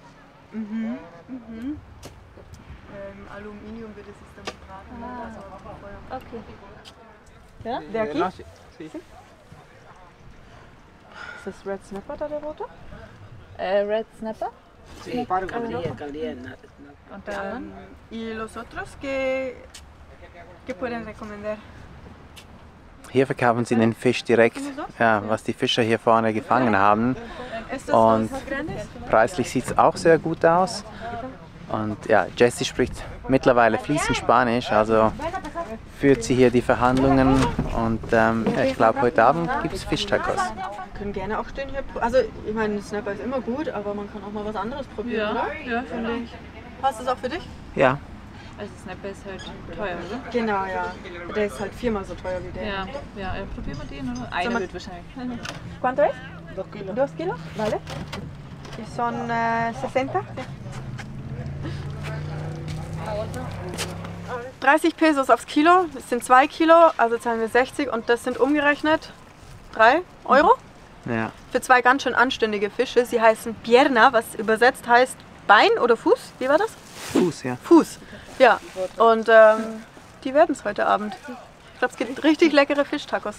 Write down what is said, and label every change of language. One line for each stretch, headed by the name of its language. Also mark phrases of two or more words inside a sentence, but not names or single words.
German: Aluminium wird es dann gebraten. Okay. Ja? Der aquí? Ist das
English: Red Snapper
German: da, der rote?
English: Red Snapper.
Spanish: Sí, caldilla.
German: Und dann?
Spanish: ¿Y los otros qué pueden recomendar?
German: Hier verkaufen sie den Fisch direkt, ja, was die Fischer hier vorne gefangen haben. Und preislich sieht es auch sehr gut aus. Und ja, Jessie spricht mittlerweile fließend Spanisch, also führt sie hier die Verhandlungen. Und ja, ich glaube, heute Abend gibt es Fischtacos. Wir können gerne auch stehen hier. Also, ich meine, Snapper ist immer gut, aber man kann auch mal was anderes probieren, oder? Ja. Finde ich. Passt das auch für dich? Ja. Also Snapper ist halt teuer, oder? Genau, ja. Der ist halt viermal so teuer wie der. Ja, probieren wir den, oder? Einer wird wahrscheinlich.
Spanish: ¿Cuánto es? 2 kilos. 2 kilos, vale. Y son 60.
German: 30 Pesos aufs Kilo, das sind 2 Kilo, also zahlen wir 60 und das sind umgerechnet 3 Euro. Ja. Für 2 ganz schön anständige Fische. Sie heißen Pierna, was übersetzt heißt Bein oder Fuß. Wie war das? Fuß, ja. Fuß. Ja. Und die werden es heute Abend. Ich glaube, es gibt richtig leckere Fischtacos.